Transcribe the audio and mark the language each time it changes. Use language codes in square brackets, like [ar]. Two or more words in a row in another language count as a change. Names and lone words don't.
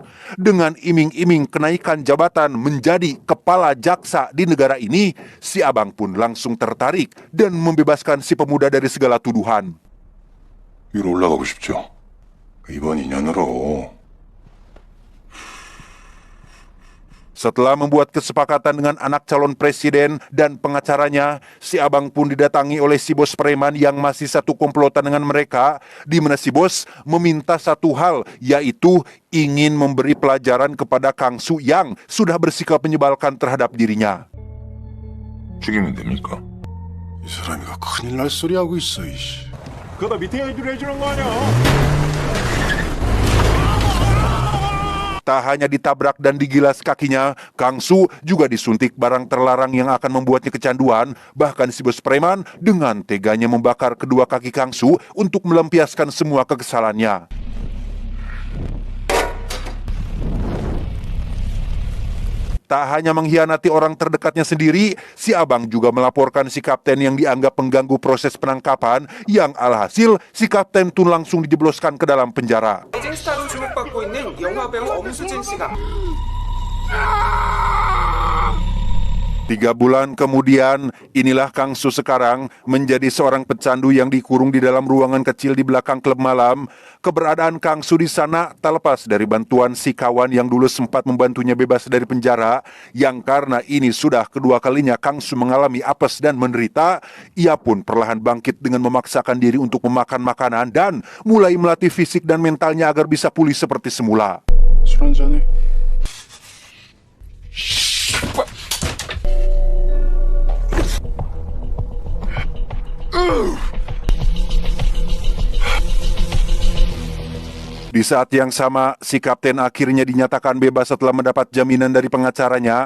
[id] Dengan iming-iming kenaikan jabatan menjadi kepala jaksa di negara ini, si abang pun langsung tertarik dan membebaskan si pemuda dari segala tuduhan. [ko] 위로 올라가고 싶죠. 이번 인연으로. [id] Setelah membuat kesepakatan dengan anak calon presiden dan pengacaranya, si abang pun didatangi oleh si bos preman yang masih satu komplotan dengan mereka, di mana si bos meminta satu hal, yaitu ingin memberi pelajaran kepada Kang Su yang sudah bersikap menyebalkan terhadap dirinya. [ko] 죽이면 됩니까? 이 사람이가 큰일 날 소리 하고 있어, 이씨. 그거 밑에 애들이 해주는 거 아니야? [id] Tak hanya ditabrak dan digilas kakinya, Kang Su juga disuntik barang terlarang yang akan membuatnya kecanduan. Bahkan si bos preman dengan teganya membakar kedua kaki Kang Su untuk melampiaskan semua kekesalannya. Tak hanya mengkhianati orang terdekatnya sendiri, si abang juga melaporkan si kapten yang dianggap mengganggu proses penangkapan, yang alhasil si kapten pun langsung dijebloskan ke dalam penjara. [ko] 스타로 주목받고 있는 영화 배우 엄수진 씨가 [id] 3 bulan kemudian, inilah Kang Su sekarang menjadi seorang pecandu yang dikurung di dalam ruangan kecil di belakang klub malam. Keberadaan Kang Su di sana tak lepas dari bantuan si kawan yang dulu sempat membantunya bebas dari penjara, yang karena ini sudah kedua kalinya Kang Su mengalami apes dan menderita. Ia pun perlahan bangkit dengan memaksakan diri untuk memakan makanan dan mulai melatih fisik dan mentalnya agar bisa pulih seperti semula. [ko] 술 한잔해. [id] Di saat yang sama, si kapten akhirnya dinyatakan bebas setelah mendapat jaminan dari pengacaranya.